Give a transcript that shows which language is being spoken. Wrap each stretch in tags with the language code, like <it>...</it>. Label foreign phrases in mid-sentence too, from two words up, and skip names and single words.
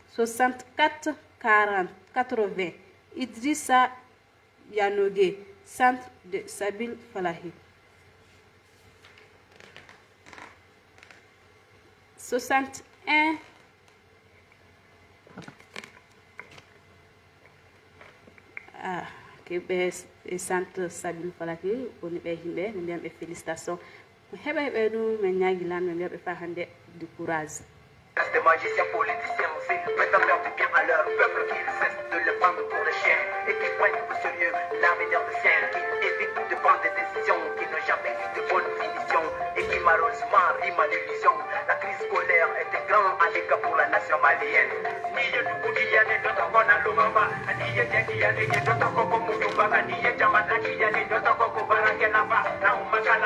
<fr>6480 Idrissa Yanogue, centre de Sabil Falahi.</fr> <ff>61 centre Sabil Falahi woni ɓe yimɓe mi mbiyan ɓe félicitation mi heɓa heɓe ɗum min ñaagui lan mi mbiya ɓe fa hande</ff> <fr>du courage. Des magiciens politiciens, c'est le prétendeur du bien à leur peuple qui ne cesse de le prendre pour des chiens et qui prennent au sérieux l'avenir des siens, qui évitent de prendre des décisions qui n'ont jamais eu de bonne finition et qui malheureusement riment à l'illusion. La crise scolaire est un grand handicap pour la nation malienne.</fr> <bm>Niye Dukudiyane Dotoko Nalumamba, Niye Jekiyane Dotoko Muyumba, Niye Jamanakiyane Dotoko Barakelaba, Naumakala,</bm>